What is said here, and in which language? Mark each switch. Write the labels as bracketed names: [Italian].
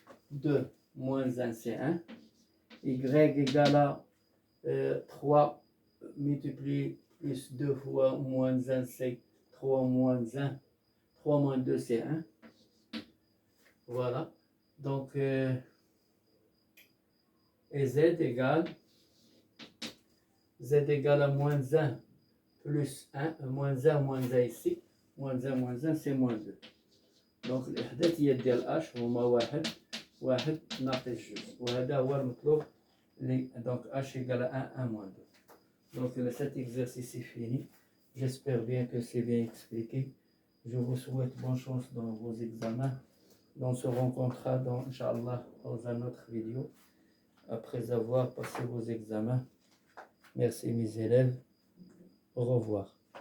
[French] 2 moins 1 c'est 1. Y égale à 3 multiplié plus 2 fois moins 1 c'est 3 moins 1. 3 moins 2 c'est 1. Voilà. Donc, et z égale à moins 1 plus 1, moins 1 ici, moins 1 c'est moins 2. [Arabic] دونك الإحداثيات ديال اش هما واحد ناقص جوج، وهذا هو المطلوب [French] donc h égale à 1 moins 2. Donc cet exercice est fini. J'espère bien que c'est bien expliqué. Je vous souhaite bonne chance dans vos examens. On se rencontrera dans, Inch'Allah, dans un autre vidéo après avoir passé vos examens. Merci mes élèves. Au revoir.